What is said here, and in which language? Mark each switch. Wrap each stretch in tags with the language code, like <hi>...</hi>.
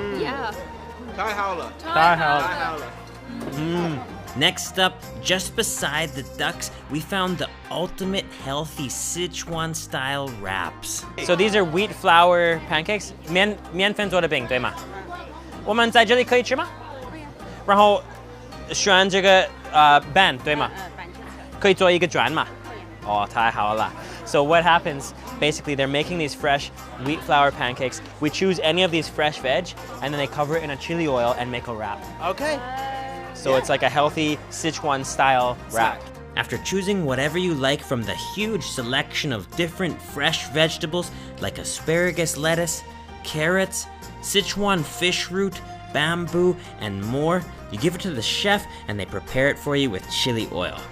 <en>Yeah. Thai howler. Thai howler. Thai howler. Next up, just beside the ducks, we found the ultimate healthy Sichuan style wraps. So these are wheat flour pancakes.</en> <zh>面粉做的饼，对吗？我们在这里可以吃吗？然后选这个band，对吗？可以做一个转吗？哦，太好了。</zh> <en>So what happens? Basically, they're making these fresh wheat flour pancakes. We choose any of these fresh veg, and then they cover it in a chili oil and make a wrap. Okay. So it's like a healthy Sichuan style wrap. After choosing whatever you like from the huge selection of different fresh vegetables like asparagus lettuce, carrots, Sichuan fish root, bamboo, and more, you give it to the chef and they prepare it for you with chili oil.</en>